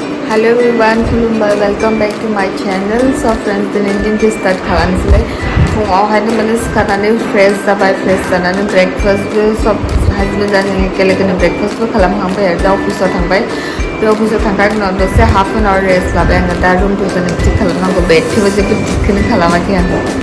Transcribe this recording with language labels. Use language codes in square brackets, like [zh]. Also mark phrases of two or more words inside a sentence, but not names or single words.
[en] Hello everyone, Kulumba. Welcome back to my channel. So friends, [brx] दिनै दिनखौ start खालामनोसै फुङावहायनो माने सिखारनानै फ्रेश जाबाय फ्रेश जानानै ब्रेकफास्टबो सब हासबेन्ड आरो एकेलगेनो ब्रेकफास्टबो खालामखांबाय आरो दा अफिसाव थांबाय बे अफिसाव थांखांनायनि उनाव दसे [en] half an hour rest [brx] लाबाय आङो दा रुमफोरखौनो थिक खालामनांगौ बेडखौबो जेबो थिकखौनो खालामाखै आं